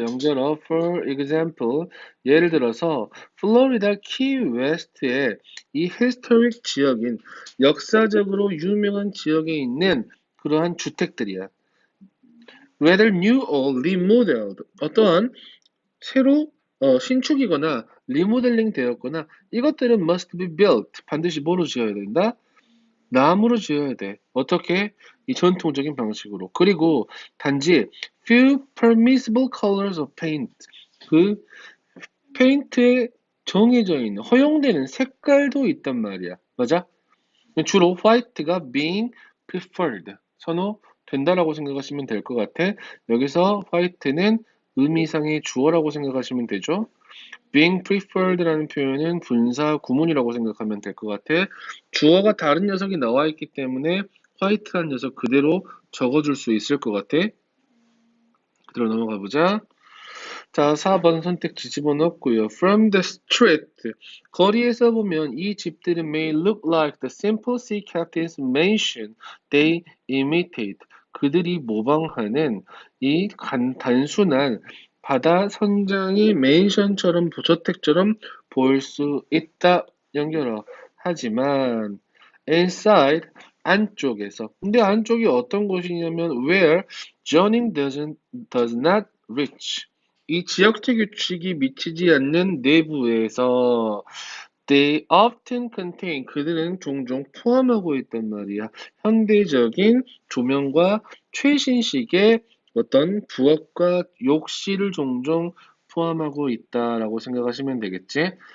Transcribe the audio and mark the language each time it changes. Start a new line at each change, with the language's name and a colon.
Korean: 영절어
English: for example
Korean: 예를 들어서 플로리다 키 웨스트의 이 historic 지역인 역사적으로 유명한 지역에 있는 그러한 주택들이야.
English: whether new or remodeled
Korean: 어떠한 새로 신축이거나 리모델링 되었거나 이것들은
English: must be built
Korean: 반드시 뭐로 지어야 된다? 나무로 지어야 돼. 어떻게? 이 전통적인 방식으로. 그리고 단지
English: few permissible colors of paint.
Korean: 그 페인트에 정해져 있는 허용되는 색깔도 있단 말이야. 맞아? 주로 화이트가
English: being preferred.
Korean: 선호된다라고 생각하시면 될 것 같아. 여기서 화이트는 의미상의 주어라고 생각하시면 되죠.
English: being preferred
Korean: 라는 표현은 분사 구문이라고 생각하면 될 것 같아. 주어가 다른 녀석이 나와 있기 때문에 화이트한 녀석 그대로 적어줄 수 있을 것 같아. 그대로 넘어가 보자. 자, 4번 선택지 집어넣고요.
English: From the street.
Korean: 거리에서 보면 이 집들은
English: may look like the simple sea captain's mansion they imitate.
Korean: 그들이 모방하는 이 단순한 바다 선장의 맨션처럼 저택처럼 보일 수 있다. 연결어. 하지만 inside 안쪽에서. 근데 안쪽이 어떤 곳이냐면
English: where zoning does not reach.
Korean: 이 지역적 규칙이 미치지 않는 내부에서
English: they often contain
Korean: 그들은 종종 포함하고 있단 말이야. 현대적인 조명과 최신식의 어떤 부엌과 욕실을 종종 포함하고 있다라고 생각하시면 되겠지.